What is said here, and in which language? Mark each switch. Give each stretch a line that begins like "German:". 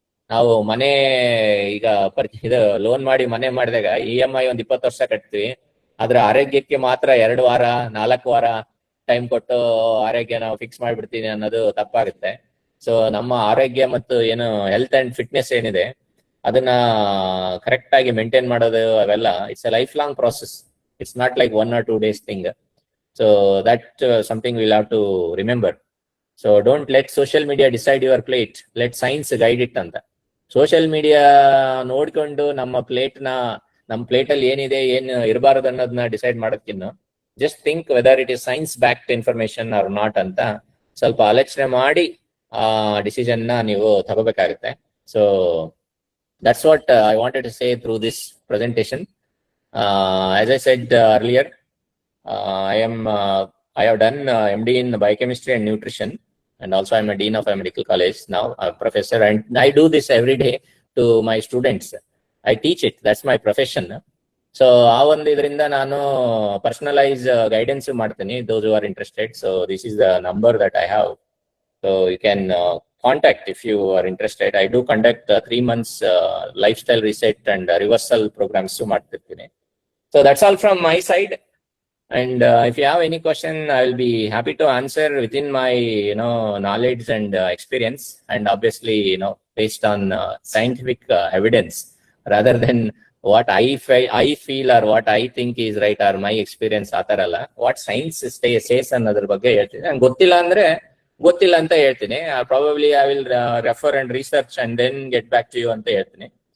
Kannada: ನಾವು ಮನೆ ಈಗ ಇದು ಲೋನ್ ಮಾಡಿ ಮನೆ ಮಾಡಿದಾಗ EMI ಒಂದ್ 20 ವರ್ಷ ಕಟ್ತೀವಿ, ಆದ್ರೆ ಆರೋಗ್ಯಕ್ಕೆ ಮಾತ್ರ 2 ವಾರ 4 ವಾರ ಟೈಮ್ ಕೊಟ್ಟು ಆರೋಗ್ಯ ನಾವು ಫಿಕ್ಸ್ ಮಾಡ್ಬಿಡ್ತೀನಿ ಅನ್ನೋದು ತಪ್ಪಾಗುತ್ತೆ. ಸೊ ನಮ್ಮ ಆರೋಗ್ಯ ಮತ್ತು ಏನು ಹೆಲ್ತ್ ಅಂಡ್ ಫಿಟ್ನೆಸ್ ಏನಿದೆ ಅದನ್ನ ಕರೆಕ್ಟ್ ಆಗಿ ಮೇಂಟೈನ್ ಮಾಡೋದು, ಅವೆಲ್ಲ
English: It's a life long process. It's not like 1 or 2 days thing. So that something we'll have to remember. So don't let social media decide your plate. Let science guide it anta.
Kannada: Social media ನೋಡ್ಕೊಂಡು ನಮ್ಮ plate ಅಲ್ಲಿ ಏನಿದೆ ಏನು ಇರಬಾರದು ಅನ್ನೋದನ್ನ decide ಮಾಡೋದಕ್ಕಿಂತ
English: just think whether it is science backed information or not
Kannada: ಅಂತ ಸ್ವಲ್ಪ ಆಲೋಚನೆ ಮಾಡಿ ಆ ಡಿಸಿಷನ್ ನ ನೀವು ತಗೋಬೇಕಾಗುತ್ತೆ.
English: So that's what I wanted to say through this presentation. As I said earlier, I have done MD in biochemistry and nutrition, and also I'm a dean of a medical college now, a professor, and I do this every day to my students. I teach it. That's my profession.
Kannada: So ಆ ಒಂದು ಇದರಿಂದ ನಾನು personalise guidance ಮಾಡ್ತೀನಿ
English: those who are interested. So this is the number that I have. So you can contact if you are interested. I do conduct 3 months lifestyle reset and reversal programs ಮಾಡ್ತಿರ್ತೀನಿ. So that's all from my side. And if you have any question, I will be happy to answer within my knowledge and experience, and obviously based on scientific evidence rather than what I feel or what I think is right or my experience ಆತರಲ್ಲ. What science says
Kannada: ಅನ್ನೋದ್ರ ಬಗ್ಗೆ ಹೇಳ್ತೀನಿ. ನಂಗೆ ಗೊತ್ತಿಲ್ಲ ಅಂತ ಹೇಳ್ತೀನಿ.
English: Probably I will refer and research and then get back to you
Kannada: ಅಂತ ಹೇಳ್ತೀನಿ.